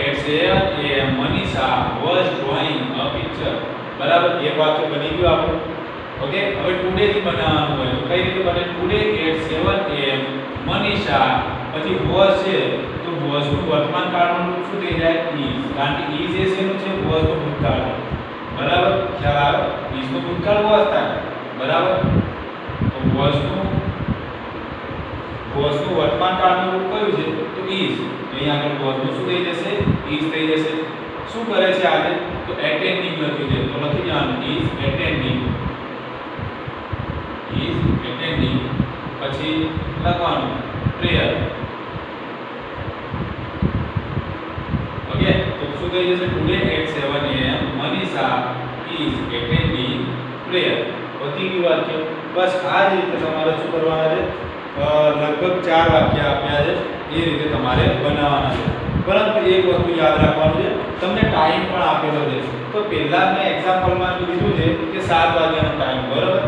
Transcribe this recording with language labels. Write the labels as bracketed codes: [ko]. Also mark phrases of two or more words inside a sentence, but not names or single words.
[en] 7 am Manisha was drawing a picture. [gu] બરાબર, એક વાક્ય બની ગયું આપણું. ઓકે, હવે ટુડે થી બનાવવાનું હોય તો કઈ રીતે બને? [en] today at 7 am Manisha, [gu] પછી was છે તો was નું વર્તમાન કાળનું રૂપ શું થઈ જાય? is. કારણ કે is એ શેનું છે? was નું ભૂતકાળ. બરાબર, ખ્યાલ આવે? is નું ભૂતકાળ was થાય. બરાબર, તો was નું વર્તમાન કાળનું રૂપ કયું છે? તો is. અહીંયા આગળ was નું શું થઈ જશે? is થઈ જશે. શું કરે છે આજે? તો attending લખી દે. તો લખી દેવાનું [en] is attending. [gu] પછી લખવાનું prayer. ઓકે, તો શું થઈ જશે? [en] today at 7 am Manisha is attending prayer. [gu] પતી ગયું વાક્ય. બસ આ જ રીતે તમારે શું કરવાના છે? લગભગ 4 વાક્ય આપ્યા છે, એ રીતે તમારે બનાવવાના છે. પરંતુ એક વસ્તુ યાદ રાખવાનું છે, તમને ટાઈમ પણ આપેલો છે. તો પહેલા મેં એક્ઝામ્પલમાં લીધું છે કે 7 વાગ્યાનો ટાઈમ, બરાબર.